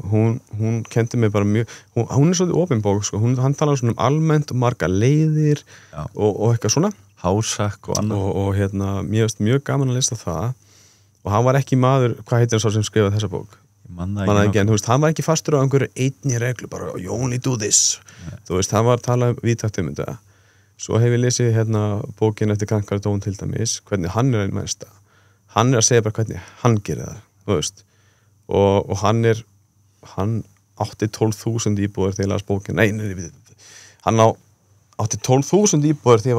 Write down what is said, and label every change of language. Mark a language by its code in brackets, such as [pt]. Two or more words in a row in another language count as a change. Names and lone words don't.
[is] hún kendi mig bara mjög, hún er svolítið opin bók, sko. Hann talar svona almennt og marga leiðir og eitthvað svona. Hásak og annað. Og mér finnst mjög gaman að lesa það og hann var ekki maður, hvað heitir hann svo sem skrifaði þessa bók? Man það ekki, en þú veist, hann var ekki fastur á einhverju einni reglu, bara [en] you only do this. [is] Þú veist, hann var að tala víðtækt þetta. Svo hef ég lesið bókin eftir Grant Cardone til dæmis, hvernig hann er einn mesta. Hann er að segja bara hvernig hann gerir það. Þú veist, og hann átti 12.000 íbúðir þegar ég las bókin, hann átti 12.000 íbúðir þegar ég